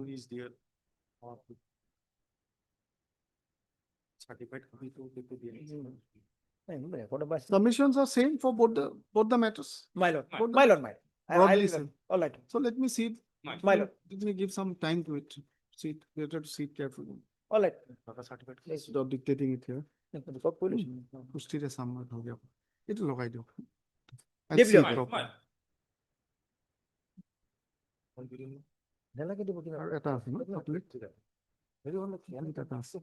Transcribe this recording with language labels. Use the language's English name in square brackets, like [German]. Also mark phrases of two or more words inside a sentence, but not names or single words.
[English] Is there. Certified copy to the. Submissions are same for both the matters. My lord, Both my the- lord, Broadly same. all right. So let me see it. My lord, Let me give some time to it. See it, better to see it carefully. all right. Stop dictating it here. Police. [Assamese] পুষ্টিৰে সামনে হৈ যাব এইটো লগাই দিয়ক [English] Give I'll see you it a- properly. [Assamese] নালাগে দিব কিনা আৰু এটা আছে ন chocolate? হেৰি হ'ল কি আমি এটা আছে।